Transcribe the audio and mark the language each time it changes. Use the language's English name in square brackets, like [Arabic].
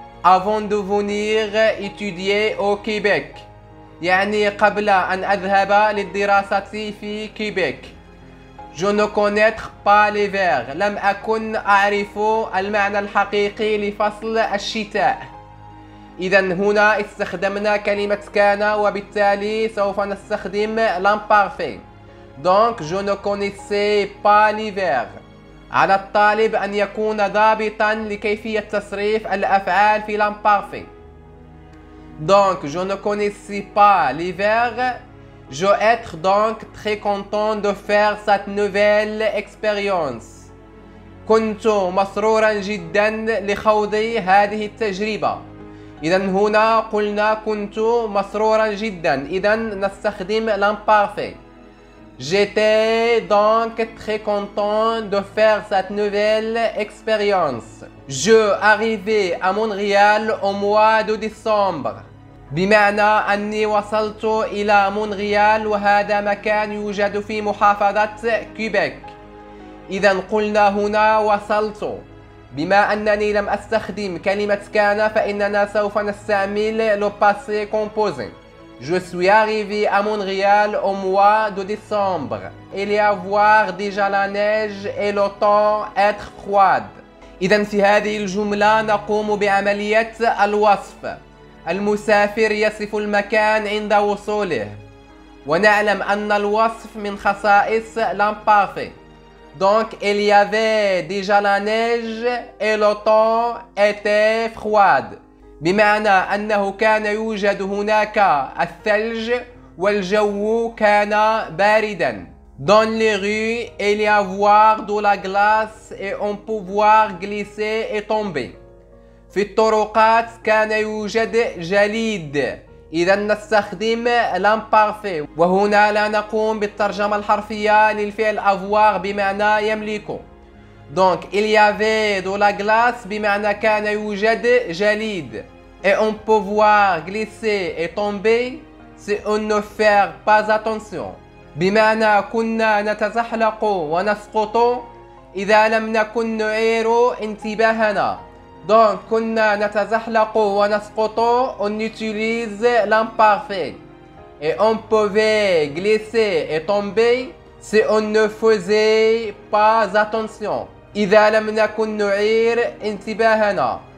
[French] Avant de venir étudier au Québec [Arabic] يعني قبل أن أذهب للدراسة في كيبيك. [French] Je ne connaître pas l'hiver [Arabic] لم أكن أعرف المعنى الحقيقي لفصل الشتاء. إذا هنا استخدمنا كلمة كان وبالتالي سوف نستخدم l'imparfait. [French] Donc je ne connaissais pas l'hiver. [Arabic] على الطالب أن يكون ضابطا لكيفية تصريف الأفعال في l'imparfait. [French] Donc je ne connaissais pas l'hiver. Je être donc très content de faire cette nouvelle expérience. [Arabic] كنت مسرورا جدا لخوض هذه التجربة. إذا هنا قلنا كنت مسرورا جدا. إذا نستخدم l'imparfait. [French] J'étais donc très content de faire cette nouvelle expérience. Je arrivais à Montréal au mois de décembre. [Arabic] بمعنى أني وصلت إلى مونريال وهذا مكان يوجد في محافظة كيبيك. إذا قلنا هنا وصلت. بما أنني لم أستخدم كلمة كان فإننا سوف نستعمل le passé composé. [French] Je suis arrivé à Montréal au mois de décembre. Il y avoir déjà la neige et le temps être froid. [Arabic] إذا في هذه الجملة نقوم بعملية الوصف. المسافر يصف المكان عند وصوله. ونعلم أن الوصف من خصائص l'imparfait. [French] Donc il y avait déjà la neige et le temps était froid. [Arabic] بمعنى أنه كان يوجد هناك الثلج والجو كان باردا. [French] Dans les rues, il y avoir de la glace et on peut voir glisser et tomber. [Arabic] في الطرقات كان يوجد جليد. إذا نستخدم l'imparfait وهنا لا نقوم بالترجمة الحرفية للفعل avoir بمعنى يملك. [French] Donc il y avait de la glace [Arabic] بمعنى كان يوجد جليد. [French] Et on peut voir glisser et tomber si on ne fait pas attention. [Arabic] بمعنى كنا نتزحلق ونسقط إذا لم نكن نعير انتباهنا. [French] Donc [Arabic] كنا نتزحلق ونسقط [French] on utilise l'imparfait. Et on pouvait glisser et tomber si on ne faisait pas attention. [Arabic] إذا لم نكن نعير انتباهنا.